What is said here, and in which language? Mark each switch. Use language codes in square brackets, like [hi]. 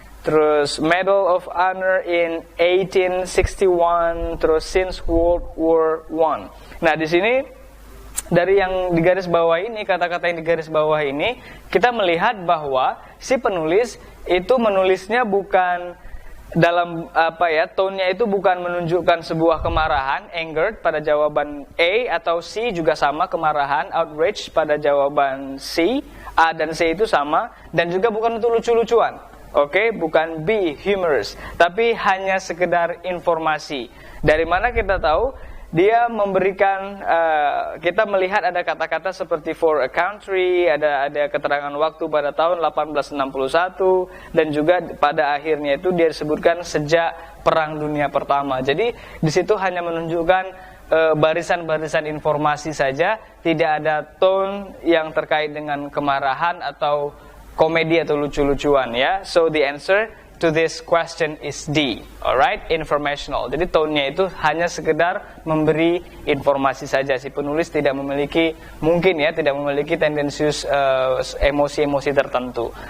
[id] Terus [en] Medal of Honor in 1861, terus since World War I. [id] Nah, di sini dari yang di garis bawah ini, kata-kata yang di garis bawah ini, kita melihat bahwa si penulis itu menulisnya bukan dalam tone-nya itu bukan menunjukkan sebuah kemarahan, angered pada jawaban A, atau C juga sama kemarahan, outraged pada jawaban C, A dan C itu sama, dan juga bukan untuk lucu-lucuan. Oke, bukan B, humorous, tapi hanya sekedar informasi. Dari mana kita tahu? Dia memberikan, kita melihat ada kata-kata seperti [en] for a country, [id] ada keterangan waktu pada tahun 1861, dan juga pada akhirnya itu dia disebutkan sejak Perang Dunia Pertama. Jadi di situ hanya menunjukkan barisan-barisan informasi saja, tidak ada tone yang terkait dengan kemarahan atau komedi atau lucu-lucuan ya. [en] So the answer to this question is D. Alright, informational. [id] Jadi tone-nya itu hanya sekedar memberi informasi saja. Si penulis tidak memiliki tendensius emosi-emosi tertentu.